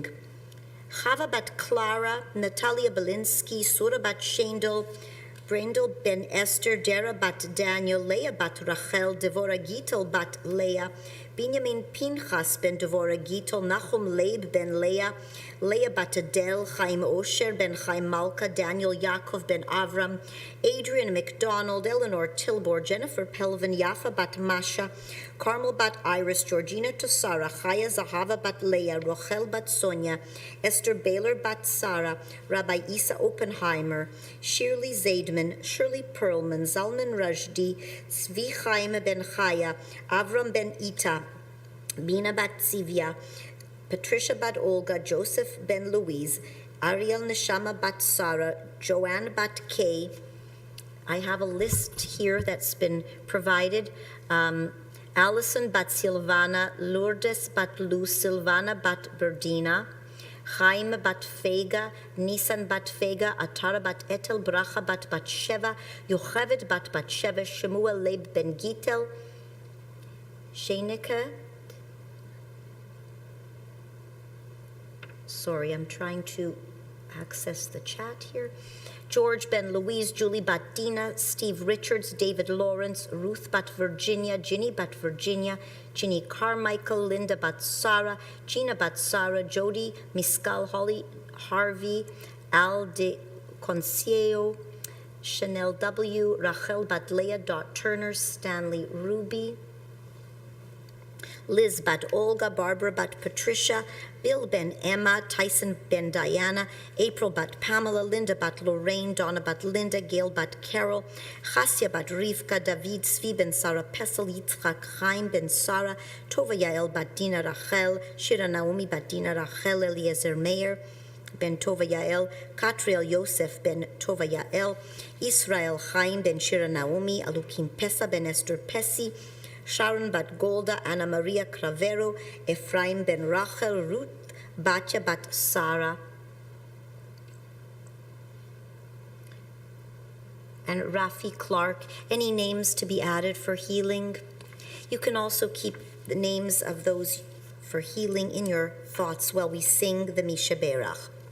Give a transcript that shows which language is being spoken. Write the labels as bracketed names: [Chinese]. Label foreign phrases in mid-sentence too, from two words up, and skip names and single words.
[English] Chava bat Clara, Natalia Belinsky, Sura bat Shendel, Brendel ben Esther, Dera bat Daniel, Leah bat Rachel, Devorah Gittel bat Leah, Binyamin Pinchas ben Devorah Gittel, Nachum Leib ben Leah, Leah bat Adel, Chaim Osher ben Chaim Malka, Daniel Yaakov ben Avram, Adrian McDonald, Eleanor Tilbor, Jennifer Pelvin, Yafa bat Masha, Carmel bat Iris, Georgina Tosara, Chaya Zahava bat Leah, Rochel bat Sonia, Esther Baylor bat Sarah, Rabbi Isa Oppenheimer, Shirley Zaidman, Shirley Perlman, Zalman Rajdi, Tzvi Chaim ben Chaya, Avram ben Ita, Bina bat Zivia, Patricia bat Olga, Joseph ben Louise, Ariel Neshama bat Sarah, Joanne bat Kay. I have a list here that's been provided. Allison bat Silvana, Lourdes bat Luz, Silvana bat Berdina, Chaim bat Fega, Nisan bat Fega, Atara bat Etel, Bracha bat Sheva, Yocheved bat Sheva, Shemuel Leib ben Gitel, Sheineke. Sorry, I'm trying to access the chat here. George ben Louise, Julie bat Dina, Steve Richards, David Lawrence, Ruth bat Virginia, Ginny bat Virginia, Ginny Carmichael, Linda bat Sarah, Gina bat Sarah, Jody, Miskal, Holly, Harvey, Al de Conceo, Chanel W, Rachel bat Leah, Dot Turner, Stanley Ruby, Liz bat Olga, Barbara bat Patricia, Bill ben Emma, Tyson ben Diana, April bat Pamela, Linda bat Lorraine, Donna bat Linda, Gail bat Carol, Chasya bat Rivka, David, Svi ben Sarah Pessel, Yitzchak Chaim ben Sarah, Tova Yael bat Dina Rachel, Shira Naomi bat Dina Rachel, Eliezer Meir ben Tova Yael, Katriel Yosef ben Tova Yael, Israel Chaim ben Shira Naomi, Alukim Pesa ben Esther Pesi, Sharon bat Golda, Anna Maria Cravero, Ephraim ben Rachel, Ruth Batya bat Sarah, and Rafi Clark. Any names to be added for healing? You can also keep the names of those for healing in your thoughts while we sing the Mishaberach.